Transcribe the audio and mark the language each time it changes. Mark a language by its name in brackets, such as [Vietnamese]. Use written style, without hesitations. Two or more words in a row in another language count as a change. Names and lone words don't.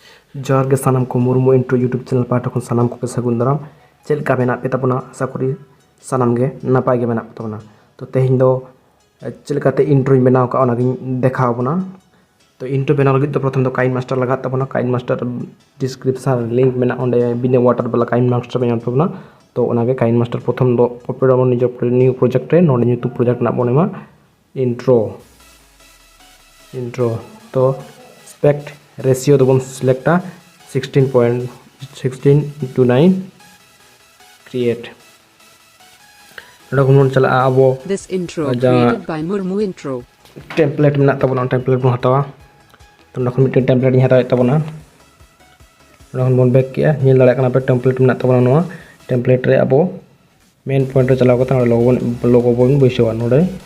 [Santali] जोहार के सानाम को मुर्मू इंट्रो यूट्यूब चैनल पाहटा खन सानाम को सागुन दाराम चेलका मेना पे ताबोना आशा करी सानाम गे नापाय गे मेना ताबोना तो तेहिं दो चेलकाते इंट्रो बनाव का ओना देखाव बोना तो इंट्रो बनाव लगित तो प्रथम दो काइन मास्टर लगा ताबोना काइन मास्टर डिस्क्रिप्शन लिंक मेना ओंडे बिना वाटर वाला काइन मास्टर मेना ताबोना तो ओनागे काइन मास्टर प्रथम दो ओपन निजो [English] new project [Santali] रे नोडे [English] YouTube project [Santali] ना बोनेमा इंट्रो तो [English] spect ratio [Santali] दो बन सिलेक्टा 16:16:9 क्रिएट नोडे चला आबो [English] This intro created by Murmu Intro [Santali] टेम्पलेट में तबना टेम्पलेट बन हतावा तो नखन मिटे टेम्पलेट नि हताव तबना नखन बन बैक किया नील दाड़ा कना पे टेम्पलेट में तबना नोआ टेम्पलेट रे आबो [English] main point [Santali] रे चलाव कता लोगो बन बैसवा नोडे